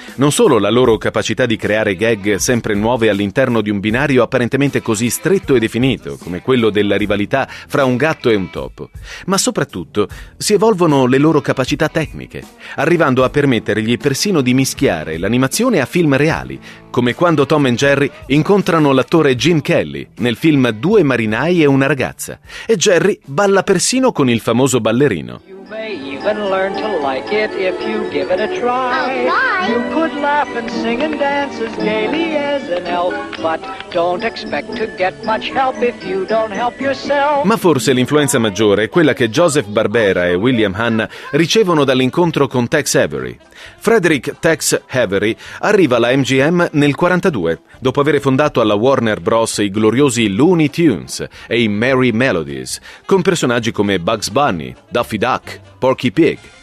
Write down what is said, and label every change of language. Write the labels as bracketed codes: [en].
[it] Non solo la loro capacità di creare gag sempre nuove all'interno di un binario apparentemente così stretto e definito come quello della rivalità fra un gatto e un topo, ma soprattutto si evolvono le loro capacità tecniche, arrivando a permettergli persino di mischiare l'animazione a film reali, come quando Tom and Jerry incontrano l'attore Gene Kelly nel film Due marinai e una ragazza, e Jerry balla persino con il famoso ballerino. [en] You may even learn to like it if you give it a try. I'll try. You could laugh and sing and dance as gaily as an elf, but don't expect to get much help if you don't help yourself. [it] Ma forse l'influenza maggiore è quella che Joseph Barbera e William Hanna ricevono dall'incontro con Tex Avery. Frederick Tex Avery arriva alla MGM nel 1942, dopo aver fondato alla Warner Bros. I gloriosi Looney Tunes e i Merry Melodies, con personaggi come Bugs Bunny, Daffy Duck, Porky Pig.